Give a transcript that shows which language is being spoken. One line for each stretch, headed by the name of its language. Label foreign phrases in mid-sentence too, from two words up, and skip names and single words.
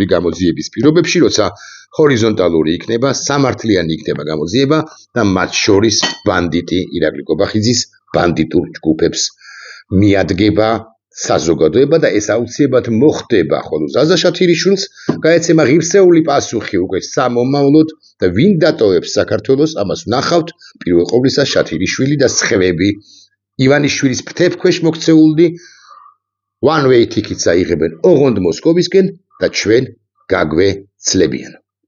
Georgian: გამოძიების პირობებში, როცა ჰორიზონტალური იქნება, სამართლიანი იქნება გამოძიება და მათ შორის ბანდიტი ირაკლი კობახიძის ბანდიტურ ჯგუფებს მიადგება საზოგადოება და ეს აუცილებლად მოხდება, ხოლო ზაზა შათირიშვილს გაეცემა ღირსეული პასუხი უკვე სამომავლოდ და ვინ დატოვებს საქართველოს, ამას ვნახავთ პირველ ყოვლისა შათირიშვილი და სხვები. ივანიშვილის ფრთებქვეშ მოქცეული
English: one way tickets
Georgian: აიღებენ ოღონდ მოსკოვისკენ და ჩვენ გაგვეცლებიან.